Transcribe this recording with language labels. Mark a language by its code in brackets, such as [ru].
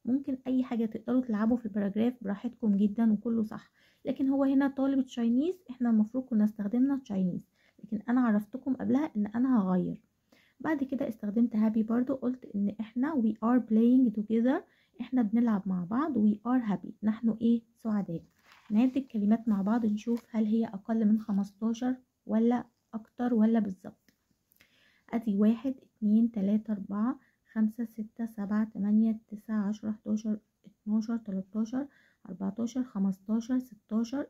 [ar] ممكن اي حاجة تقدروا تلعبوا في الباراجراف براحتكم جدا وكله صح. لكن هو هنا طالب تشاينيز، احنا المفروض كنا استخدمنا تشاينيز، لكن انا عرفتكم قبلها ان انا هغير. بعد كده استخدمت هابي برضو، قلت ان احنا [en] we are playing together، [ar] احنا بنلعب مع بعض. [en] we are happy، [ar] نحن سعداء. نعد الكلمات مع بعض نشوف هل هي اقل من 15 ولا اكتر ولا بالظبط. ادي 1 2 3 4 5 6 7 8 9 10 11 12 13 14 15 16.